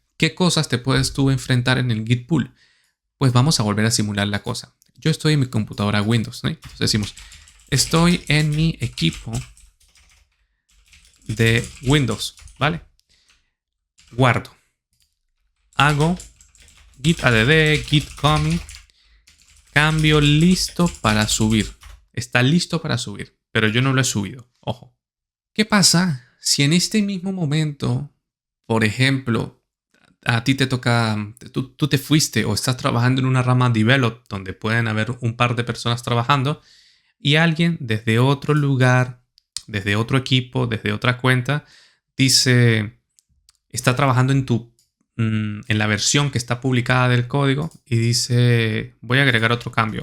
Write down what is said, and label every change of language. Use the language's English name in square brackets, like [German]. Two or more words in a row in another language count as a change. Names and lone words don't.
[Spanish] ¿Qué cosas te puedes tú enfrentar en el git pull? Pues vamos a volver a simular la cosa. Yo estoy en mi computadora Windows, ¿no? Entonces decimos, estoy en mi equipo de Windows, ¿vale? Guardo. Hago git add, git commit, cambio listo para subir. Está listo para subir, pero yo no lo he subido. Ojo. ¿Qué pasa si en este mismo momento, por ejemplo, a ti te toca, tú te fuiste o estás trabajando en una rama develop donde pueden haber un par de personas trabajando y alguien desde otro lugar, desde otro equipo, desde otra cuenta, dice, está trabajando en la versión que está publicada del código y dice, voy a agregar otro cambio.